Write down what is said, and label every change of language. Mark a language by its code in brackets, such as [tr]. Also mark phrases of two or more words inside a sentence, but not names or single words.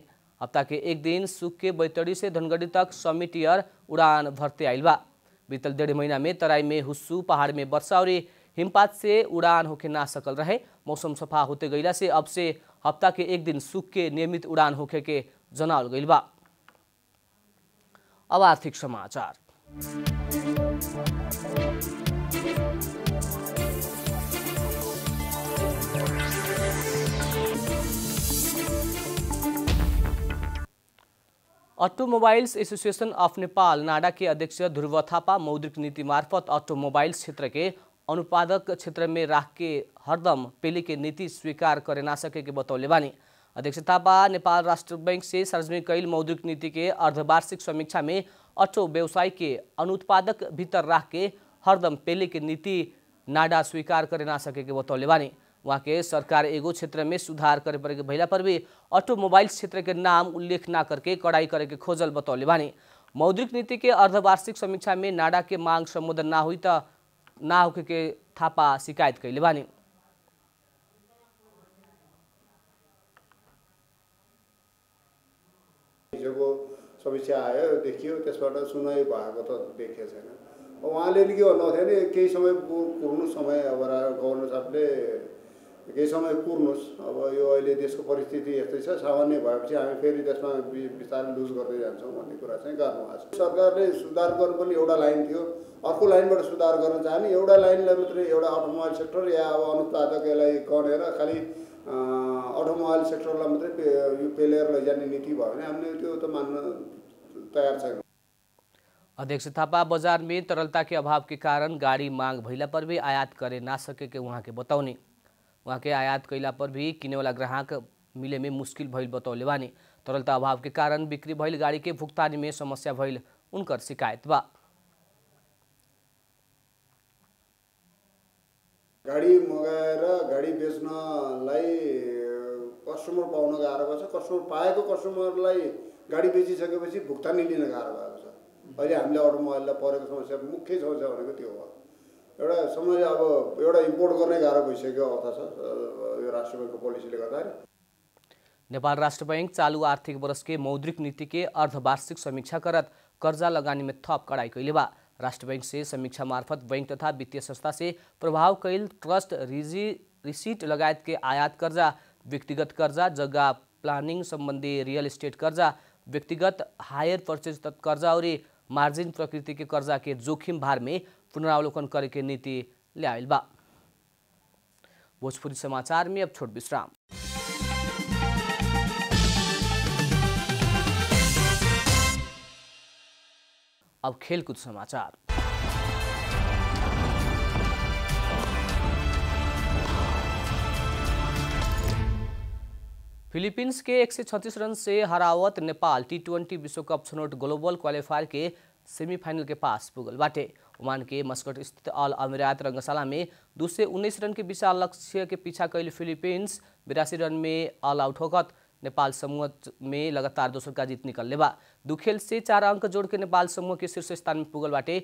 [bho] हफ्ता के एक दिन सुख के बैतडी से धनगढ़ी तक समिट एयर उड़ान भरते आयल बा। बीतल 1.5 महीना में तराई में हुस्सू पहाड़ में वर्षा और हिमपात से उड़ान होके ना सकल रहे। मौसम सफा होते गईला से अब से हफ्ता के एक दिन सुख के नियमित उड़ान होके के जनावल गईल बा। अब आर्थिक समाचार। ऑटोमोबाइल्स एसोसिएशन ऑफ नेपाल नाडा के अध्यक्ष ध्रुव थापा मौद्रिक नीति मार्फत ऑटोमोबाइल्स क्षेत्र के अनुत्पादक क्षेत्र में राख के हरदम पेले के नीति स्वीकार करे ना सके के बतौले बानी। अध्यक्ष थापा नेपाल राष्ट्र बैंक से सार्वजनिक कैल मौद्रिक नीति के अर्धवार्षिक समीक्षा में ऑटो व्यवसाय के अनुत्पादक भीतर राख के हरदम पेले के नीति नाडा स्वीकार करे ना सके के बतौले बानी। वहाँ के सरकार एगो क्षेत्र में सुधार करे पड़े के भैला पर भी ऑटोमोबाइल्स क्षेत्र के नाम उल्लेख ना करके कड़ाई करे के खोजल बतौले बानी। मौद्रिक नीति के अर्धवार्षिक समीक्षा में नाडा के मांग संबोधन ना हुई त ना होके के थापा शिकायत कैले बानी। [ne] हिजोको समीक्षा आयो देखियो त्यसबाट सुनाइ भएको त देखेको छैन। उहाँले के भन्नुभएको थियो नि केही समय कुर्नु समय अब गभर्नर साहबले केही समय कुर्नुहोस् अब यो अहिले देशको परिस्थिति यस्तै छ सामान्य भएपछि हामी फेरि त्यसमा बिस्तारै लुज गर्दै जान्छौँ भन्ने कुरा चाहिँ गर्नुभएको छ। सरकारले सुधार गर्नुपर्ने एउटा लाइन थियो अर्को लाइनबाट सुधार गर्न चाहने एउटा लाइनलाई मात्रै एउटा [en] automobile sector [ne] या अब अनुत्पादक यसलाई गनेर खालि [en] automobile sector [ne] मात्रै यो पेलेर लैजाने नीति भयो भने हामीले त्यो त मान्न तयार छैनौँ। [bho] अध्यक्ष थापा बाजार में तरलता के अभाव के कारण गाड़ी मांग भइला पर भी आयात करे ना सके के वहाँ के बतौनी। वहाँ के आयात कैला पर भी किने वाला ग्राहक मिले में मुश्किल भइल बतौले बानी। तरलता अभाव के कारण बिक्री भइल गाड़ी के भुगतानी में समस्या भइल उनकर शिकायत बा। [ne] गाडी मगाएर गाडी बेच्नलाई कस्टमर पाउन गाह्रो पर्छ। कस्टमर पाएको कस्टमरलाई गाडी बेचिसकेपछि भुक्तानी लिन गाह्रो भएको छ। अहिले हामीले अटोमोबाइललाई परेको समस्या मुख्य समस्या भनेको त्यो हो। एउटा समय अब एउटा इम्पोर्ट गर्ने गाह्रो भइसक्यो अवस्था छ यो राष्ट्र बैंकको पोलिसीले गर्दाखेरि। [bho] नेपाल राष्ट्र बैंक चालू आर्थिक वर्ष के मौद्रिक नीति के अर्धवार्षिक समीक्षा करत कर्जा लगानी में थप कड़ाई कैले बा। राष्ट्र बैंक से समीक्षा मार्फत बैंक तथा वित्तीय संस्था से प्रभाव कैल [en] trust receipt [bho] लगायत के आयात कर्जा, व्यक्तिगत कर्जा, जगह प्लानिंग संबंधी [en] real estate [bho] कर्जा, व्यक्तिगत [en] hire purchase [bho] कर्जा और मार्जिन प्रकृति के कर्जा के जोखिम भार में पुनरावलोकन करे के नीति ल्याइल बा। भोजपुरी समाचार में अब छोट विश्राम। अब खेलकूद समाचार। फिलीपींस के 136 रन से हरावत नेपाल T20 विश्व कप छनौट ग्लोबल क्वालिफायर के सेमीफाइनल के पास पुगल बाटे। ओमान के मस्कट स्थित अल अमीरात रंगशाला में 219 रन के विशाल लक्ष्य के पीछा कैल फिलीपींस 82 रन में [en] all out [bho] होकर नेपाल समूह में लगातार दोसर का जीत निकलने बा। 2 खेल से 4 अंक जोड़ के नेपाल समूह के शीर्ष स्थान में पुगल बाटे।